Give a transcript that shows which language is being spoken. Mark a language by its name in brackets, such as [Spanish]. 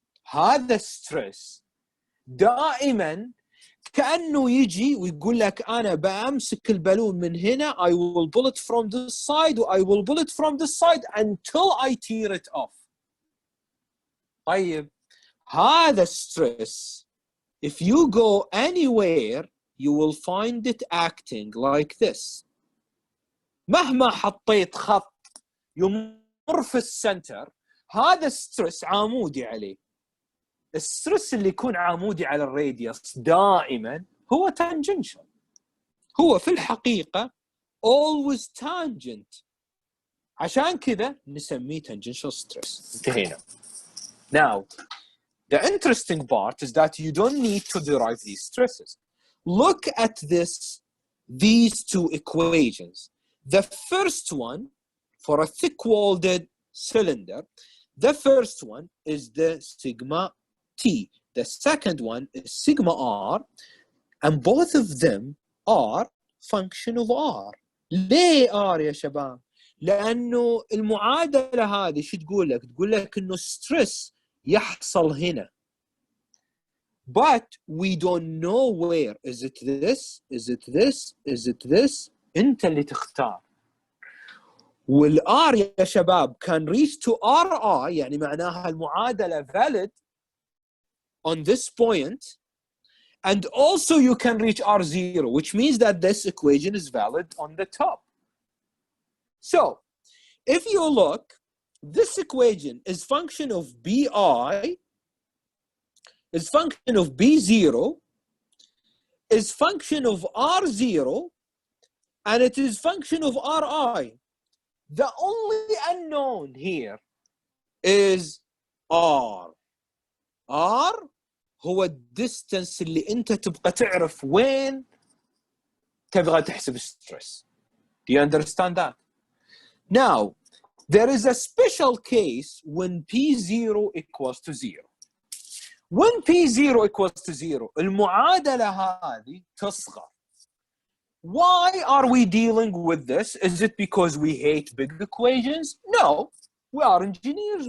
[Arabic] هذا stress دائما كأنه يجي ويقول لك أنا بأمسك البالون من هنا, [English] I will pull it from this side, I will pull it from this side until I tear it off. [Arabic] طيب, هذا [English] stress, if you go anywhere, you will find it acting like this. [Arabic] مهما حطيت خط يمر في السنتر, هذا stress عمودي عليه. السترس اللي يكون عمودي على الراديوس دائما هو tangential. هو في الحقيقة [English] always tangent. [Arabic] عشان كذا نسميه tangential stress. انتهينا. [English] Now, the interesting part is that you don't need to derive these stresses. Look at these two equations. The first one, for a thick-walled cylinder, the first one is the sigma T. The second one is sigma R, and both of them are function of R. [Arabic] ليه R يا شباب؟ لأنه المعادلة هذه شو تقول لك؟ تقول لك إنه stress يحصل هنا. [English] But we don't know where. Is it this? Is it this? Is it this? [Arabic] أنت اللي تختار. والR يا شباب [English] can reach to RI, [Arabic] يعني معناها المعادلة [English] valid on this point, and also you can reach R0, which means that this equation is valid on the top. So, if you look, this equation is function of BI, is function of B0, is function of R0, and it is function of RI. The only unknown here is R. [Arabic] R هو الديستنس اللي انت تبقى تعرف وين تبغى تحسب stress. [English] Do you understand that? Now, there is a special case when P0 equals to 0. When P0 equals to 0, [Arabic] المعادلة هذه تصغر. [English] Why are we dealing with this? Is it because we hate big equations? No. We are engineers.